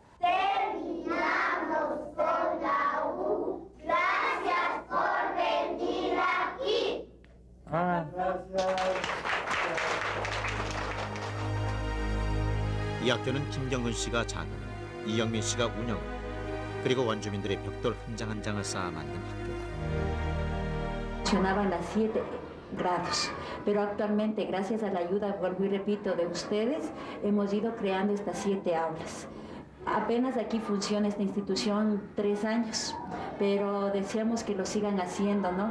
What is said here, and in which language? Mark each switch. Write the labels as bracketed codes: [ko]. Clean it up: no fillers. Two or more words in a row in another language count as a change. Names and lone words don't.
[ko] 아. 이 학교는 김경근 씨가 자금, 이영민 씨가 운영, 그리고 원주민들의 벽돌 한 장 한 장을 쌓아 만든 학교다. [es] Funcionaban las 7 grados, pero actualmente gracias a la ayuda, vuelvo y repito, de ustedes, hemos ido creando estas 7 aulas. Apenas aquí funciona esta institución 3 años, pero deseamos que lo sigan haciendo, ¿no?